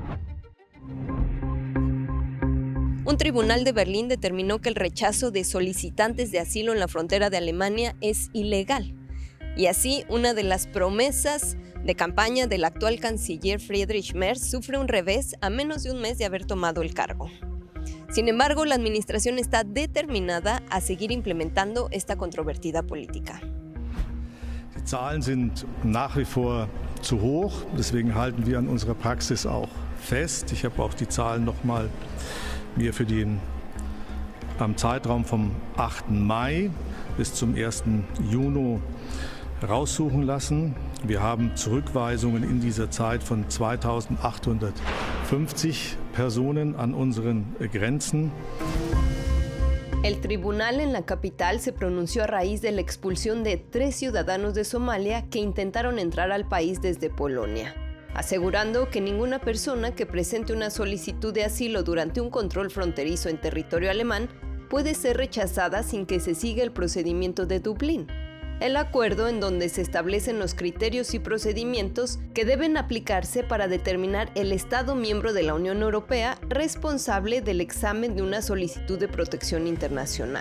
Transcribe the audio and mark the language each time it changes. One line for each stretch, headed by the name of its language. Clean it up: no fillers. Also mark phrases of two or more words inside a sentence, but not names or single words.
Spanish: Un tribunal de Berlín determinó que el rechazo de solicitantes de asilo en la frontera de Alemania es ilegal. Y así, una de las promesas de campaña del actual canciller Friedrich Merz sufre un revés a menos de un mes de haber tomado el cargo. Sin embargo, la administración está determinada a seguir implementando esta controvertida política.
German: Die Zahlen sind nach wie vor zu hoch, deswegen halten wir an unserer Praxis auch fest. Ich habe auch die Zahlen nochmal mir für am Zeitraum vom 8. Mai bis zum 1. Juni raussuchen lassen. Wir haben Zurückweisungen in dieser Zeit von 2.850 Personen an unseren Grenzen.
Spanish: El tribunal en la capital se pronunció a raíz de la expulsión de 3 ciudadanos de Somalia que intentaron entrar al país desde Polonia, asegurando que ninguna persona que presente una solicitud de asilo durante un control fronterizo en territorio alemán puede ser rechazada sin que se siga el procedimiento de Dublín, el acuerdo en donde se establecen los criterios y procedimientos que deben aplicarse para determinar el Estado miembro de la Unión Europea responsable del examen de una solicitud de protección internacional.